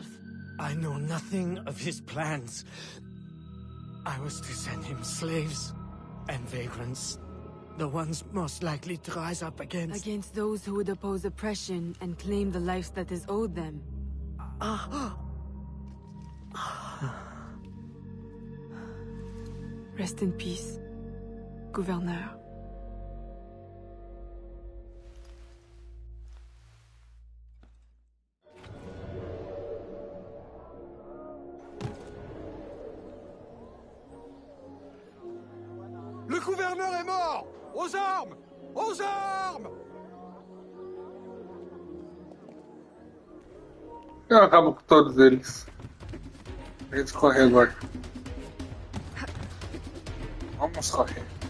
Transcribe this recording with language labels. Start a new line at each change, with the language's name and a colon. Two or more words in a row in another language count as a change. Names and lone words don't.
English: I know nothing of his plans. I was to send him slaves and vagrants. The ones most likely to rise up against... Against those who would oppose oppression and claim the life that is owed them. Rest in peace, Gouverneur.
French: Le gouverneur est mort! Aux armes! Aux armes!
Portuguese: Eu acabo com todos eles. A gente corre agora. Vamos correr.